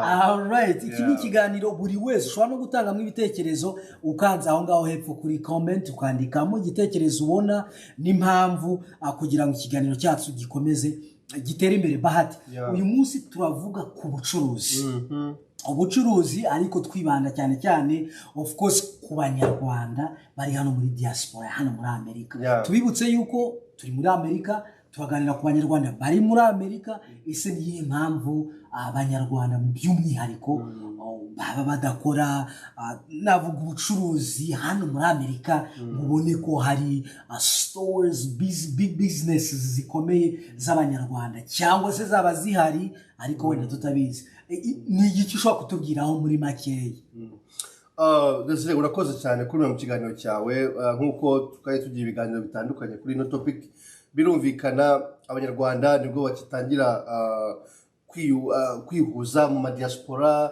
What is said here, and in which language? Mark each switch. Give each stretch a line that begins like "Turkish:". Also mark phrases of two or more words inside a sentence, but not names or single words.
Kinyarwanda: Alright, iki ni ikiganiro buri wese ushobora no gutangamo ibitekerezo ukanza aho ngaho hepfo kuri comment ukandikamo igitekerezo ubona n'impamvu kugira ngo ikiganiro cyacu gikomeze gitera imbere. Bahati, uyu munsi turavuga ku bucuruzi. Ubucuruzi ariko twibanda cyane cyane
English: of course
Kinyarwanda: ku banyarwanda bari hano muri diaspora hano muri Amerika. Tubibutse yuko turi muri Amerika, tubaganira ku banyarwanda bari muri Amerika. Ese niyo mpamvu abanyarwanda mu by'umwihariko baba badakora navuga ubucuruzi hano muri Amerika, mubone ko hari stores,
English: big businesses
Kinyarwanda: zikomeye z'abanyarwanda cyangwa se zaba zihari ariko wenda tutabizi. Ni iki ushobora kutubwiraho muri makeya? Desire, urakoze cyane kuri mu kiganiro cyawe. Nk'uko tukari tugiye ibiganiro bitandukanye kuri ino topic, birumvikana abanyarwanda nibwo bakitangira kwihuza mu madiaspora.